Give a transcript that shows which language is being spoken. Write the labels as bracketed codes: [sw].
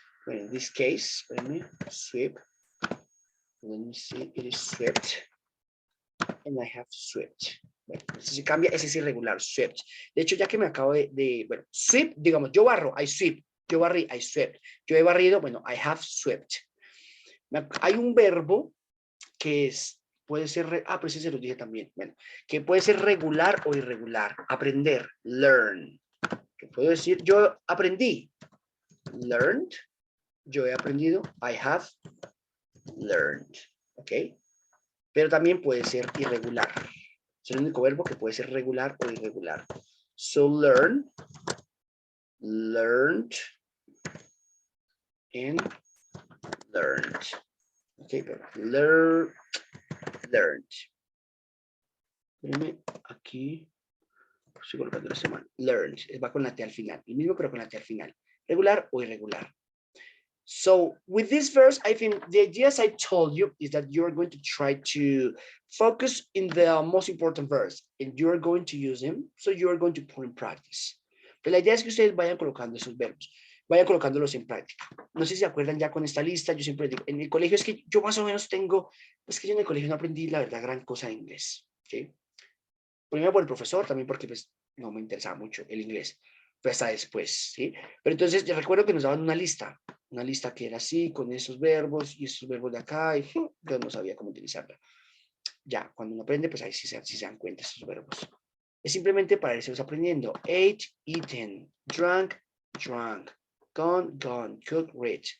[en] Well, in this case, let me sweep. Let me see. It is swept. And I have swept. [es] Bueno, si se cambia, ese es irregular, swept. De hecho, ya que me acabo bueno, sweep, digamos, yo barro, [en] I sweep. [es] Yo barrí, [en] I swept. [es] Yo he barrido, bueno, [en] I have swept. [es] Hay un verbo que puede ser, pero ese se lo dije también, bueno, que puede ser regular o irregular. Aprender, learn. Que puedo decir, yo aprendí, learned. Yo he aprendido, [en] I have learned. [es] ¿Ok? Pero también puede ser irregular. Es el único verbo que puede ser regular o irregular. [en] So learn, learned, and learned. [es] Ok, pero learned. Espérenme, aquí estoy colocando la semana. Learned, va con la T al final. El mismo, pero con la T al final. Regular o irregular. [en] So with this verse, I think the ideas I told you is that you're going to try to focus in the most important verse and you're going to use them. So you're going to put in practice. [es] Pero la idea es que ustedes vayan colocando esos verbos, vayan colocándolos en práctica. No sé si se acuerdan ya con esta lista, yo siempre digo, en el colegio es que yo más o menos tengo, es que yo en el colegio no aprendí la verdad gran cosa de inglés. ¿Okay? Primero por el profesor, también porque pues no me interesaba mucho el inglés. Pues hasta después, ¿sí? Pero entonces yo recuerdo que nos daban una lista que era así, con esos verbos y esos verbos de acá, y yo no sabía cómo utilizarla. Ya, cuando uno aprende, pues ahí sí se dan cuenta esos verbos. Es simplemente para irse aprendiendo. [en] Ate, eaten, drank, drunk, gone, gone, cook, read.